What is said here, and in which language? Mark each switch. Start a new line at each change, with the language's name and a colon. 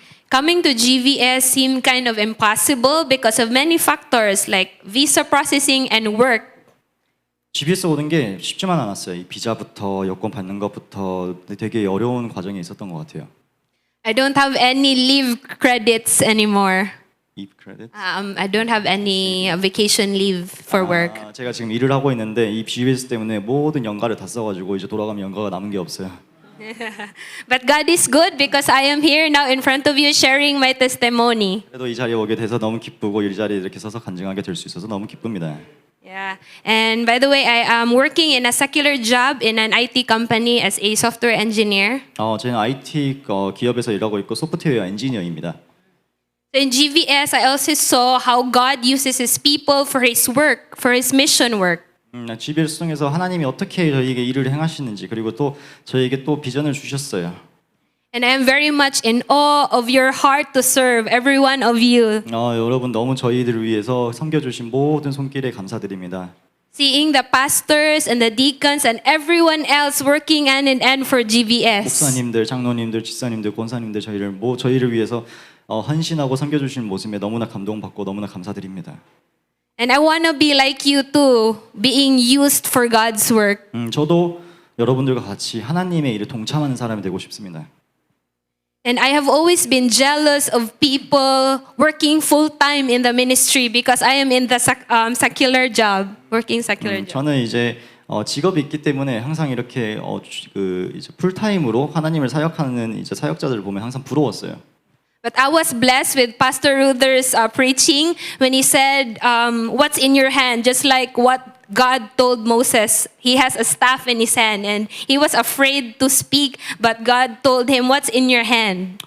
English: Coming to GVS seemed kind of impossible because of many factors like visa processing and work.
Korean: GBS 오는 게 쉽지만 않았어요. 이 비자부터 여권 받는 것부터 되게 어려운 과정이 있었던 것 같아요.
English: I don't have any leave credits anymore. Leave credit? I don't have any vacation leave for work.
Korean: 제가 지금 일을 하고 있는데 이 GBS 때문에 모든 연가를 다 써가지고 이제 돌아가면 연가가 남은 게 없어요.
English: But God is good because I am here now in front of you sharing my testimony.
Korean: 그래도 이 자리에 오게 돼서 너무 기쁘고 이 자리에 이렇게 서서 간증하게 될 수 있어서 너무 기쁩니다.
English: Yeah. And by the way, I am working in a secular job in an IT company as a software engineer.
Korean: 저는 IT 기업에서 일하고 있고 소프트웨어 엔지니어입니다.
English: So in GVS, I also saw how God uses His people for His work, for His mission work.
Korean: GBS 통해서 하나님이 어떻게 저희에게 일을 행하시는지 그리고 또 저희에게 또 비전을 주셨어요.
English: And I am very much in awe of your heart to serve every one of you.
Korean: 여러분 너무 저희들을 위해서 섬겨주신 모든 손길에 감사드립니다.
English: Seeing the pastors and the deacons and everyone else working hand in hand for GVS.
Korean: 목사님들, 장로님들, 집사님들, 권사님들 저희를 위해서 헌신하고 섬겨주신 모습에 너무나 감동받고 너무나 감사드립니다.
English: And I want to be like you too, being used for God's work.
Korean: 저도 여러분들과 같이 하나님의 일에 동참하는 사람이 되고 싶습니다.
English: And I have always been jealous of people working full time in the ministry because I am in the secular job, working secular job.
Korean: 저는 이제 직업이 있기 때문에 항상 이렇게 이제 풀타임으로 하나님을 사역하는 이제 사역자들을 보면 항상 부러웠어요.
English: But I was blessed with Pastor Ruther's preaching when he said, "What's in your hand?" Just like what God told Moses, he has a staff in his hand, and he was afraid to speak, but God told him, "What's in your hand?"